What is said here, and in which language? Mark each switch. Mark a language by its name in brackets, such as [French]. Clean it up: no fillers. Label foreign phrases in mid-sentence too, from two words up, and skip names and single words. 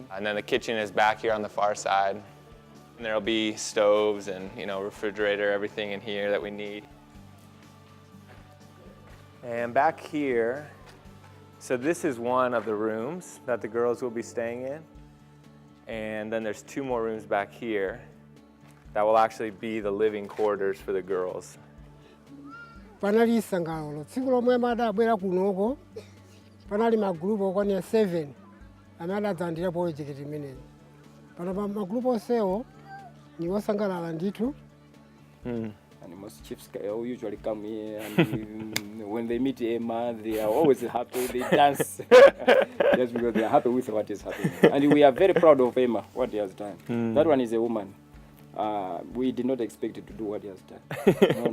[English] And then the kitchen is back here on the far side. And there'll be stoves and, refrigerator, everything in here that we need. And back here, so this is one of the rooms that the girls will be staying in. And then there's 2 more rooms back here that will actually be the living quarters for the girls. [Nyanja] Panali isangalo tsiku lomwe madabwera kunoko panali magulupu okwanira 7 amene adzandira project imeneyi. Pana magulupu onsewo ni osangalala ndithu. [English] And most chiefs usually come here, and when they meet Emma, they are always happy. They dance just because they are happy with what is happening. And we are very proud of Emma, what he has done. That one is a woman. We did not expect it to do what he has done.